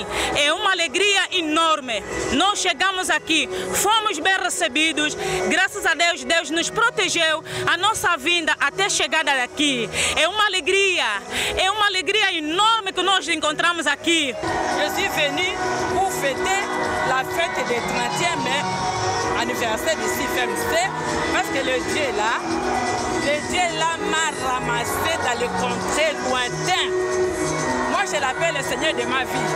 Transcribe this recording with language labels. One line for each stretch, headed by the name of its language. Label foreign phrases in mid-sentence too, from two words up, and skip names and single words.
Portuguese: É uma alegria enorme. Nós chegamos aqui, fomos bem recebidos, graças a Deus, Deus nos protegeu a nossa vinda até a chegada daqui. É uma alegria enorme que nós encontramos aqui.
French: Je suis venu pour fêter la fête des 30e anniversaire du CFMC parce que le Dieu là m'a ramassé dans les contrées lointains. Moi je l'appelle le Seigneur de ma vie.